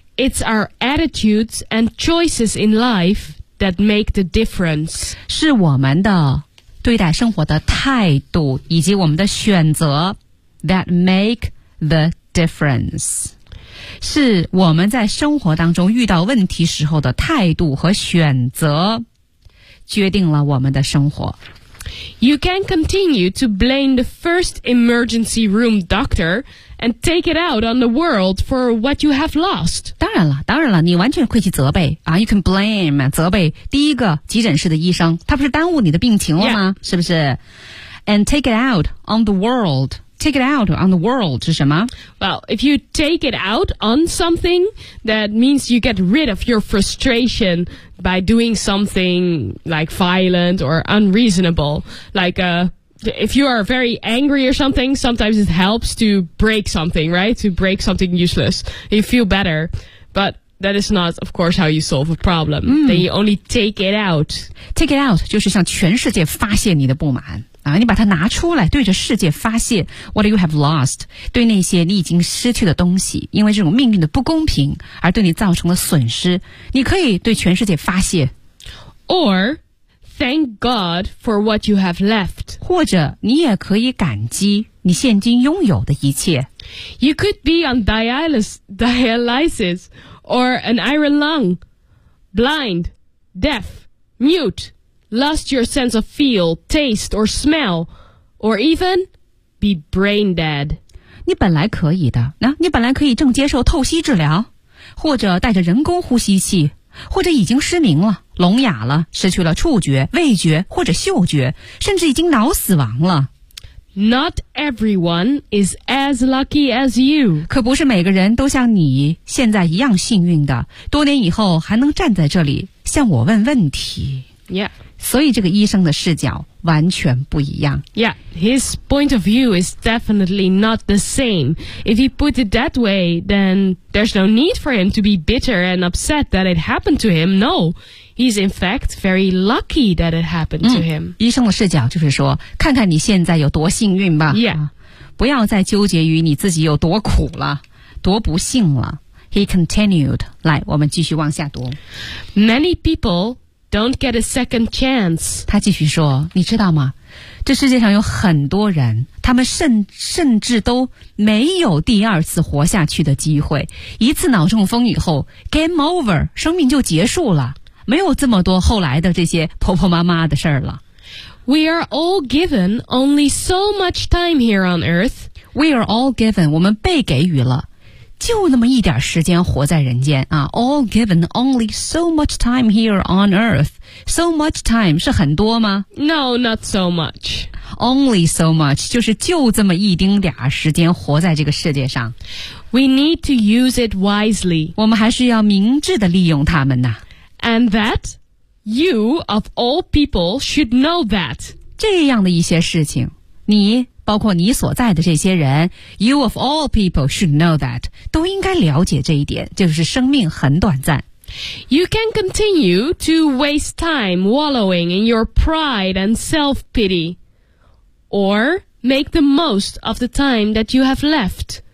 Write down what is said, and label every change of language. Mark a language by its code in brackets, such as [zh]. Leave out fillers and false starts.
[en] ！It's our attitudes and choices in life that make the difference。 [zh] 是我们的对待生活的态度以及我们的选择 [en] that make the difference。 [zh] 是我们在生活当中遇到问题时候的态度和选择，决定了我们的生活。 [en] You can continue to blame the first emergency room doctor and take it out on the world for what you have lost. [zh] 当然了，当然了，你完全可以去责备啊。 [en] You can blame [zh] 责备第一个急诊室的医生，他不是耽误你的病情了吗？ [en] Yeah. [zh] 是不是 [en] ？And take it out on the world. Take it out on the world [zh] 是什么 [en] ？Well, if you take it out on something, that means you get rid of your frustration. By doing something like violent or unreasonable, like if you are very angry or something, sometimes it helps to break something, right? To break something useless, you feel better. But that is not, of course, how you solve a problem.、 Then you only take it out. Take it out [zh] 就是向全世界发泄你的不满啊！你把它拿出来，对着世界发泄 [en] what you have lost， [zh] 对那些你已经失去的东西，因为这种命运的不公平而对你造成的损失，你可以对全世界发泄。 [en] Or thank God for what you have left， [zh] 或者你也可以感激你现今拥有的一切。 [en] You could be on dialysis or an iron lung， blind， deaf， mute。 Lost your sense of feel, taste, or smell, or even be brain dead. [zh] 你本来可以的，那、啊、你本来可以正接受透析治疗，或者带着人工呼吸器，或者已经失明了、聋哑了、失去了触觉、味觉或者嗅觉，甚至已经脑死亡了。 Not everyone is as lucky as you. 可不是每个人都像你现在一样幸运的，多年以后还能站在这里向我问问题。 [en] Yeah. [zh] 所以这个医生的视角完全不一样。 [en] Yeah, his point of view is definitely not the same. If he put it that way, then there's no need for him to be bitter and upset that it happened to him. No, he's in fact very lucky that it happened to him.、 [zh] 嗯、医生的视角就是说，看看你现在有多幸运吧。 [en] Yeah. [zh] 不要再纠结于你自己有多苦了，多不幸了。 [en] He continued. [zh] 来，我们继续往下读。 [en] Many people... don't get a second chance. [zh] 他继续说，你知道吗？这世界上有很多人，他们甚至都没有第二次活下去的机会。一次脑中风以后 ， [en] game over， [zh] 生命就结束了，没有这么多后来的这些婆婆妈妈的事儿了。 [en] We are all given only so much time here on Earth. We are all given. [zh] 我们被给予了。就那么一点时间活在人间啊 [en] ，all given only so much time here on earth. So much time [zh] 是很多吗 [en] ？No, not so much. Only so much [zh] 就是就这么一丁点时间活在这个世界上。 [en] We need to use it wisely. [zh] 我们还是要明智地利用它们呐。 [en] And that you of all people should know that [zh] 这样的一些事情，你。包括你所在的这些人 [en] You of all people should know that [zh] 都应该了解这一点就是生命很短暂 [en] You can continue to waste time wallowing in your pride and self-pity Or make the most of the time that you have left